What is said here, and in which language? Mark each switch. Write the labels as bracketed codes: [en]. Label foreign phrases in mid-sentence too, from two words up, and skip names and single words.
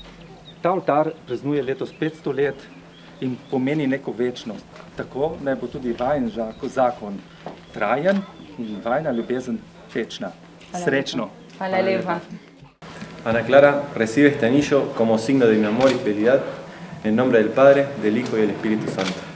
[sl] Ta oltar praznuje letos 500 let in pomeni neko večnost. Tako naj bo tudi vajen zakon trajen in vajna ljubezen večna. Srečno! Hvala lepa. [es] Ana Clara recibe este anillo como signo de mi amor y fidelidad en nombre del Padre, del Hijo y del Espíritu Santo.